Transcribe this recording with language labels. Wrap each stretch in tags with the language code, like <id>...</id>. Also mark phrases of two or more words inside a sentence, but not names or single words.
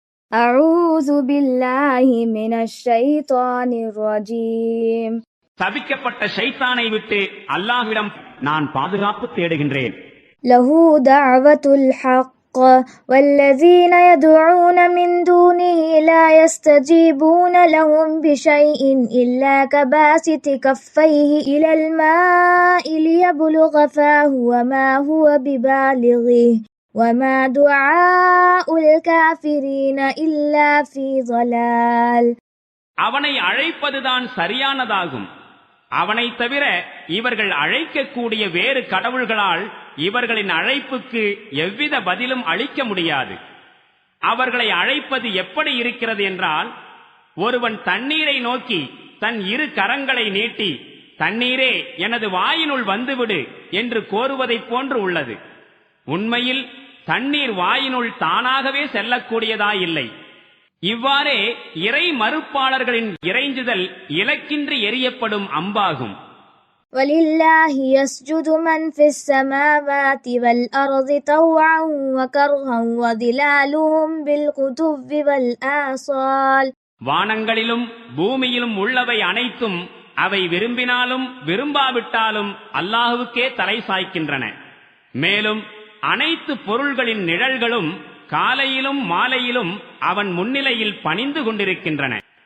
<ar>أعوذ بالله من الشيطان الرجيم.</ar> <ta>தபிக்கப்பட்ட ஷைத்தானை விட்டு அல்லாஹ்விடம் நான் பாதுகாப்பு தேடுகின்றேன்.</ta> <ar>له دعوة الحق والذين يدعون من دونه لا يستجيبون لهم بشيء إلا كباسط كفيه إلى الماء ليبلغ فاه وما هو ببالغه وما دعاء الكافرين إلا في ضلال.</ar> <ta>அவனை அழைப்பதுதான் சரியானதாகும். அவனை தவிர இவர்கள் அழைக்கக்கூடிய வேறு கடவுள்களால் இவர்களின் அழைப்புக்கு எவ்வித பதிலும் அளிக்க முடியாது. அவர்களை அழைப்பது எப்படி இருக்கிறது என்றால், ஒருவன் தண்ணீரை நோக்கி தன் இரு கரங்களை நீட்டி தண்ணீரே எனது வாயினுள் வந்துவிடு என்று கோருவதைப் போன்று உள்ளது. உண்மையில் தண்ணீர் வாயினுள் தானாகவே செல்லக்கூடியதாயில்லை. இவ்வாறே இறை மறுப்பாளர்களின் இறைஞ்சுதல் இலக்கின்றி எரியப்படும் அம்பாகும்.</ta> <ar>وَلِلَّهِ يَسْجُدُ مَنْ فِي السَّمَاوَاتِ وَالْأَرْضِ طَوْعًا وَكَرْهًا وَظِلَالُهُمْ بِالْغُدُوِّ وَالْآصَالِ.</ar> <ta>வானங்களிலும் பூமியிலும் உள்ளவை அனைத்தும் அவை விரும்பினாலும் விரும்பாவிட்டாலும் அல்லாஹுவுக்கே தலை சாய்க்கின்றன. மேலும் அனைத்து பொருள்களின் நிழல்களும் காலையிலும் மாலையிலும் அவன் முன்னிலையில் பணிந்து கொண்டிருக்கின்றன.</ta>